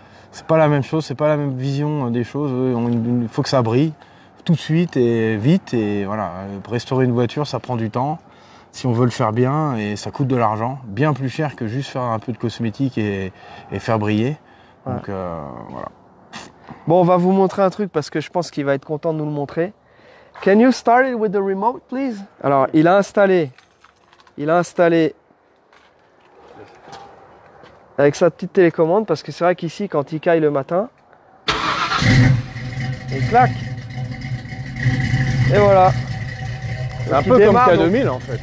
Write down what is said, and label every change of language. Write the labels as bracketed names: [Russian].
[French] C'est pas la même chose, c'est pas la même vision des choses. Il faut que ça brille tout de suite et vite. Et voilà. Pour restaurer une voiture, ça prend du temps. Si on veut le faire bien, et ça coûte de l'argent. Bien plus cher que juste faire un peu de cosmétique et faire briller. Donc voilà. Bon, on va vous montrer un truc parce que je pense qu'il va être content de nous le montrer. [English] Can you start it with the remote, please? [French] Alors, il a installé avec sa petite télécommande, parce que c'est vrai qu'ici, quand il caille le matin, il claque. Et voilà. C'est un peu comme K2000 en fait.